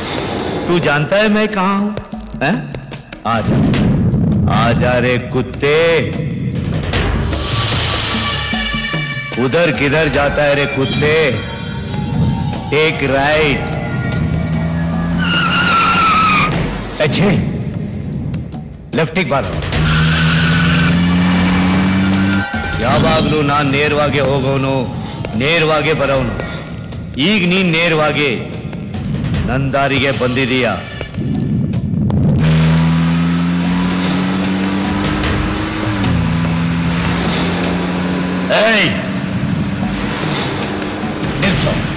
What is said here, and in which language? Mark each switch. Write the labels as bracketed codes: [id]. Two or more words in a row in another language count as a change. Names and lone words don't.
[hi] तू जानता है मैं कहाँ हूँ? आजा रे कुत्ते. उधर किधर जाता है रे कुत्ते? [en] take right. [kn] अच्छे ಲೆಫ್ಟಿಗೆ ಬಾರ. ಯಾವಾಗ್ಲೂ ನಾನ್ ನೇರವಾಗಿ ಹೋಗೋನು, ನೇರವಾಗಿ ಬರೋನು. ಈಗ ನೀನ್ ನೇರವಾಗಿ ನನ್ನ ದಾರಿಗೆ ಬಂದಿದೀಯ. ಏಯ್ ನಿಲ್ಸೋ.